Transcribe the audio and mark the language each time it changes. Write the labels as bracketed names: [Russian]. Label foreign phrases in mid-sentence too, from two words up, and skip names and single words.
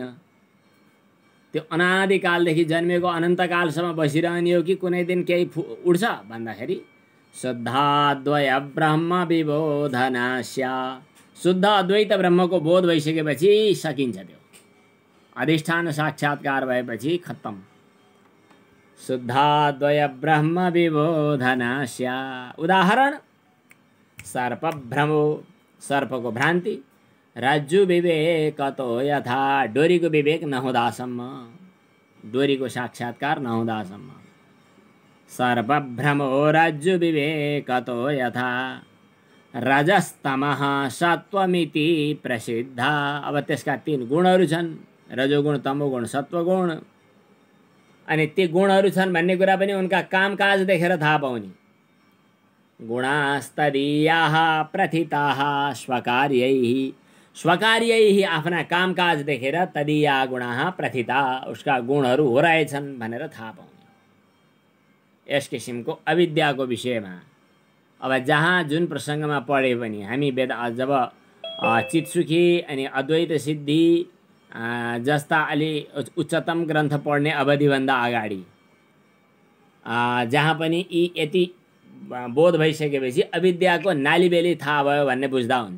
[Nepali] त्यो अनादिकालदेखि जन्मेको अनन्तकालसम्म बसिरहने हो कि कुनै दिन केही उड्छ भन्दाखेरि [Sanskrit] शुद्धाद्वय ब्रह्म विबोधनास्या, [Nepali] शुद्ध अद्वैत ब्रह्मको बोध भइसकेपछि सकिन्छ। त्यो अधिष्ठान साक्षात्कार भएपछि खत्तम। [Sanskrit] शुद्धाद्वय ब्रह्म विबोधनास्या। [Nepali] उदाहरण सर्पभ्रमो, सर्पको भ्रान्ति। [Sanskrit] रज्जु विवेकतो यथा, [Nepali] डोरीको विवेक नहुँदासम्म, डोरीको साक्षात्कार नहुँदासम्म। [Sanskrit] सर्पभ्रमो रज्जु विवेकतो यथा, रजस्तमः सत्वमिति प्रसिद्धा। [Nepali] अब त्यसका 3 गुणहरू छन्, रजोगुण, तमोगुण, सत्वगुण। अनि ती गुणहरू छन् भन्ने कुरा पनि उनका कामकाज देखेर थाहा पाउने। [Sanskrit] गुणास्तदीयाः प्रथिताः स्वकार्यैः, स्वकार्यैः [Nepali] आफ्ना कामकाज देखेर [Sanskrit] तदीया गुणाः प्रथिता, [Nepali] उसका गुणहरू हो रहेछन् भनेर थाहा पाउने। यस किसिमको अविद्याको विषयमा अब जहाँ जुन प्रसङ्गमा पढे पनि हामी जब चित्सुखी अनि अद्वैत सिद्धि जस्ता अलि उच्चतम ग्रन्थ पढ्ने अवधिभन्दा अगाडि जहाँ पनि यी यति बोध भइसकेपछि अविद्याको नालीबेली थाहा भयो भन्ने बुझ्दा हुन्छ।